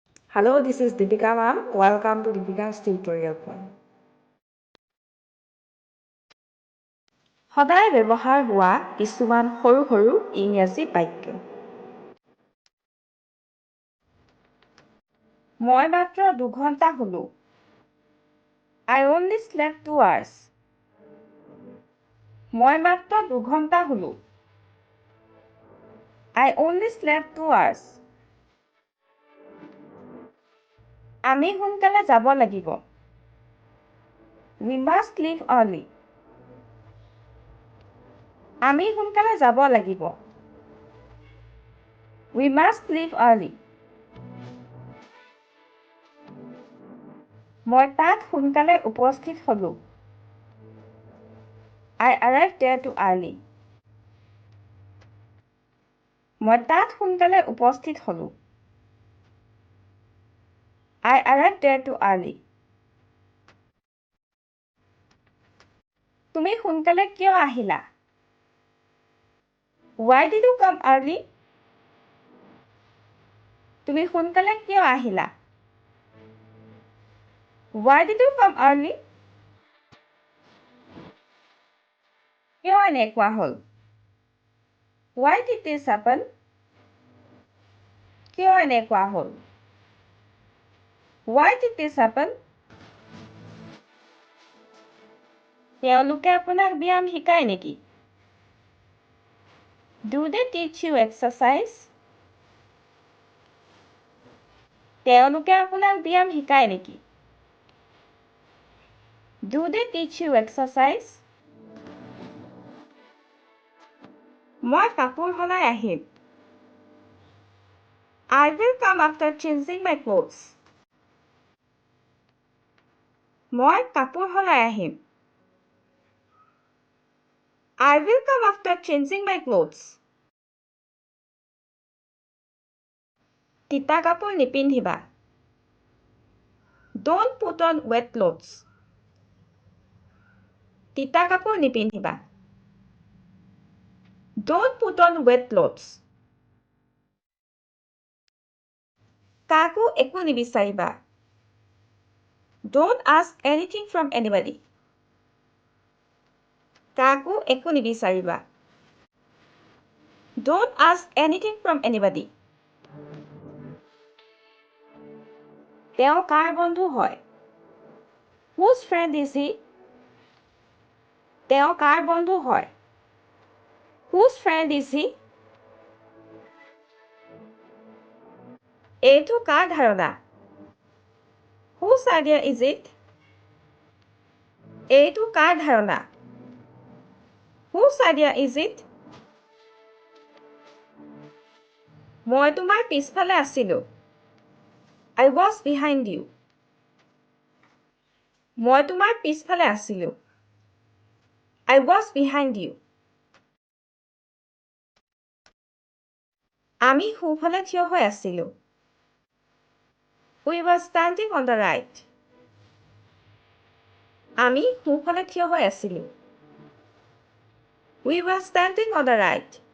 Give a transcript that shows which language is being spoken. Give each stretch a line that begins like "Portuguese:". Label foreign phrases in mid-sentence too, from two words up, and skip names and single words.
English: Hello, this is Deepika ma'am. Welcome to Deepika's tutorial point.
Assamese: সদায় ব্যৱহাৰ হোৱা কিছুমান সৰু সৰু ইংৰাজী বাক্য। মই মাত্ৰ 2 ঘণ্টা শুলো।
English: I only slept 2 hours.
Assamese: মই মাত্ৰ 2 ঘণ্টা শুলো।
English: I only slept 2 hours.
Assamese: আমি সোনকালে যাব লাগিব।
English: We must leave early.
Assamese: আমি সোনকালে যাব লাগিব।
English: We must leave early.
Assamese: মই তাত সোনকালে উপস্থিত হ'লো।
English: I arrived there too early.
Assamese: মই তাত সোনকালে উপস্থিত হ'লো।
English: I arrived there too early.
Assamese: তুমি সোনকালে কিয় আহিলা?
English: Why did you come early?
Assamese: তুমি সোনকালে কিয় আহিলা?
English: Why did you come early?
Assamese: কিয় এনেকুৱা হ'ল?
English: Why did this happen?
Assamese: কিয় এনেকুৱা হ'ল?
English: Why did this happen?
Assamese: তেওঁলোকে আপোনাক ব্যায়াম শিকায় নেকি?
English: Do they teach you exercise?
Assamese: তেওঁলোকে আপোনাক ব্যায়াম শিকায় নেকি?
English: Do they teach you exercise?
Assamese: মই কাপোৰ সলাই আহিম।
English: I will come after changing my clothes.
Assamese: মই কাপোৰ সলাই আহিম।
English: I will come after changing my clothes.
Assamese: তিতা কাপোৰ নিপিন্ধিবা।
English: Don't put on wet clothes.
Assamese: তিতা কাপোৰ নিপিন্ধিবা।
English: Don't put on wet clothes.
Assamese: কাকো একো নিবিচাৰিবা।
English: Don't ask anything from anybody.
Assamese: কাকো একো নিবিচাৰিবা।
English: Don't ask anything from anybody.
Assamese: তেওঁ কাৰ বন্ধু হয়?
English: Whose friend is he?
Assamese: তেওঁ কাৰ বন্ধু হয়?
English: Whose friend is he?
Assamese: এইটো কাৰ ধাৰণা?
English: Whose idea is it?
Assamese: এইটো কাৰ ধাৰণা?
English: Whose idea is it?
Assamese: মই তোমাৰ পিছফালে আছিলো।
English: I was behind you.
Assamese: মই তোমাৰ পিছফালে আছিলো।
English: I was behind you.
Assamese: আমি সোঁফালে থিয় হৈ আছিলো।
English: We were standing on the right.
Assamese: আমি সোঁফালে থিয় হৈ আছিলো।
English: We were standing on the right.